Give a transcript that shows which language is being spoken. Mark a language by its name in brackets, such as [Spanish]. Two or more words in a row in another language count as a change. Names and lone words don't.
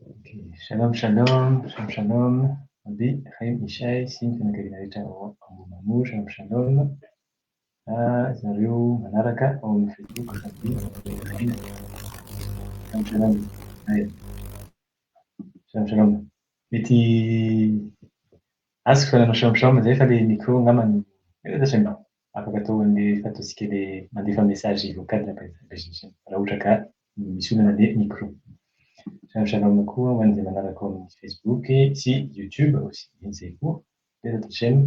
[Hebrew] Shalom, shalom, shalom, shalom. [Malagasy] Abi, Chaim, Ishai, sy ny fianakaviana rehetra ao ambony [Hebrew] shalom, shalom. [Malagasy] Zareo manaraka ao amin'ny Facebook, [Hebrew] Abi, Chaim, shalom, shalom. Shalom, shalom. [Malagasy] Mety azoko fananao [Hebrew] shalom, shalom [Malagasy] zay fa le micro angambany zatra afaka atao an'le fataontsika le mandefa [French] message vocal [Malagasy] raha ohatra ka misy olana le micro. [Hebrew] Shalom, shalom [Malagasy] koa ho an'izay manaraka ao amin'ny Facebook sy YouTube aussi izay koa [French] le notre chaîne.